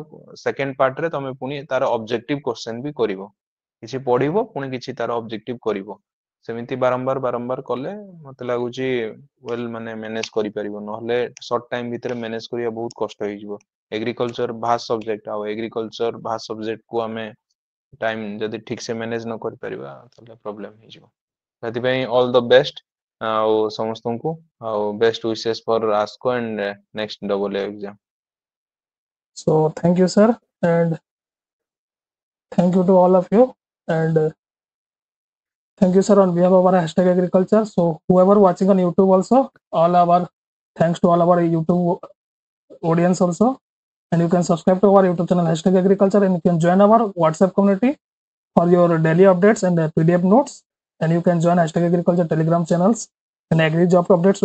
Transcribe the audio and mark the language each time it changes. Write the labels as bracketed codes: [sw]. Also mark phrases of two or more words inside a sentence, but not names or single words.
[or] ସେକେଣ୍ଡ ପାର୍ଟରେ ତମେ ପୁଣି ତାର [en] objective question [or] ବି କରିବ କିଛି ପଢିବ ପୁଣି କିଛି ତାର ଅବଜେକ୍ଟିଭ କରିବ ସେମିତି ବାରମ୍ବାର ବାରମ୍ବାର କଲେ ମତେ ଲାଗୁଛି ୱେଲ ମାନେ ମ୍ୟାନେଜ କରିପାରିବ ନହେଲେ [en] short time [or] ଭିତରେ ମ୍ୟାନେଜ କରିବା ବହୁତ କଷ୍ଟ ହେଇଯିବ [en] agriculture vast subject [or] ଆଉ [en] agriculture vast subject [or] କୁ ଆମେ ଟାଇମ ଯଦି ଠିକ ସେ ମ୍ୟାନେଜ ନ କରିପାରିବା ତାହେଲେ ପ୍ରୋବ୍ଲେମ ହେଇଯିବ ସେଥିପାଇଁ [en] all the best [or] ଆଉ ସମସ୍ତଙ୍କୁ ଆଉ [en] best wishes for ASCO and next double exam So thank you, sir, and thank you to all of you, and thank you, sir, on behalf of our hashtag agriculture. So whoever watching on YouTube also, all our thanks to all our YouTube audience also, and you can subscribe to our YouTube channel hashtag agriculture, and you can join our WhatsApp community for your daily updates and PDF notes, and you can join hashtag agriculture Telegram channels and agri job updates.